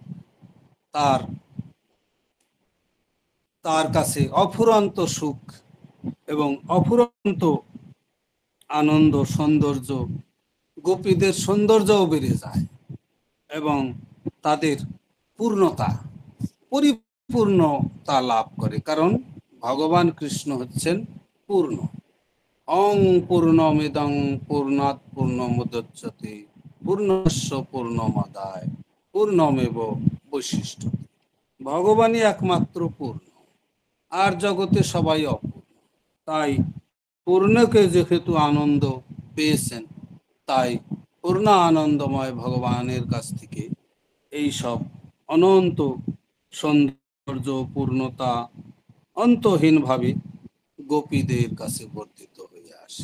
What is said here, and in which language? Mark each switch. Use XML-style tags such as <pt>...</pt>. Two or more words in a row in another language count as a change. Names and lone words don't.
<bn>তার তার কাছে অফুরন্ত সুখ এবং অফুরন্ত আনন্দ, সৌন্দর্য, গোপীদের সৌন্দর্যও বেড়ে যায় এবং তাদের পূর্ণতা, পরিপূর্ণতা লাভ করে। কারণ ভগবান কৃষ্ণ হচ্ছেন পূর্ণ।</bn> <sa>অং পূর্ণমিদং পূর্ণাৎ পূর্ণমুদচ্যতে পূর্ণস্য পূর্ণমাদায় পূর্ণমেব বৈশিষ্ট্য।</sa> <bn>ভগবানই একমাত্র পূর্ণ, আর জগতে সবাই অপূর্ণ। তাই পূর্ণকে যেহেতু আনন্দ পেয়েছেন, তাই পূর্ণ আনন্দময় ভগবানের কাছ থেকে এই সব অনন্ত সৌন্দর্য, পূর্ণতা অন্তহীনভাবে গোপীদের কাছে বর্ধিত হয়ে আসে।</bn>